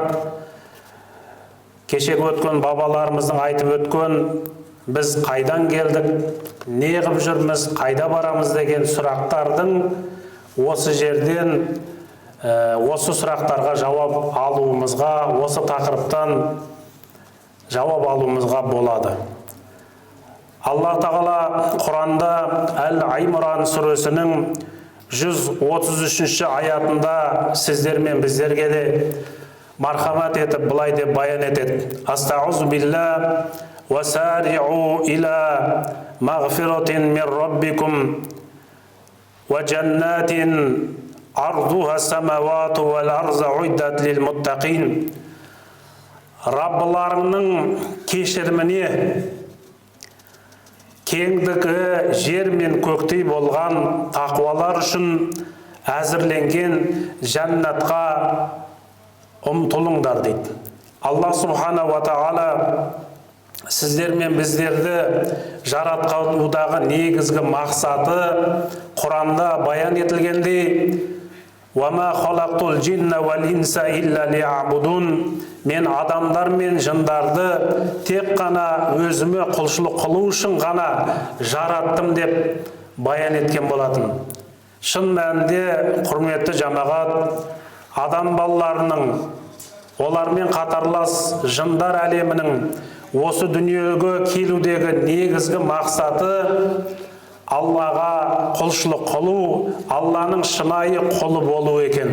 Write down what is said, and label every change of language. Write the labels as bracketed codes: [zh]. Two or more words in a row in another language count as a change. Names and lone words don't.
[kk] Кешегі өткен бабаларымыздың айтып өткен, біз қайдан келдік, не қылып жүрміз, қайда барамыз деген сұрақтардың осы жерден осы сұрақтарға жауап алуымызға, осы тақырыптан жауап алуымызға болады. Алла Тағала Құранда Әл-Аймран сүресінің 133 аятында сіздер мен біздерге де мархамат етіп былай деп баян етеді. [ar] أستعيذ بالله وسارعوا إلى مغفرة من ربكم وجنة عرضها السماوات والأرض أعدت للمتقين. [kk] Раббыларыңның кешіріміне, кеңдігі жер мен көктей болған тақуалар үшін әзірленген жәннатқа ұмтылыңдар дейді. [ar] الله سبحانه وتعالى [kk] сіздер мен біздерді жаратқандағы негізгі мақсаты Құранда баян етілгендей [ar] وَمَا خَلَقْتُ الْجِنَّ وَالْإِنسَ إِلَّا لِيَعْبُدُونَ. [kk] Мен адамдар мен жындарды тек қана өзіме құлшылық қылу үшін ғана жараттым деп баян еткен болатын. Шын мәнінде құрметті жамағат, адам балаларының, олармен қатарлас жындар әлемінің осы дүниеге келудегі негізгі мақсаты Аллаға құлшылық қылу, Алланың шынайы құлы болу екен.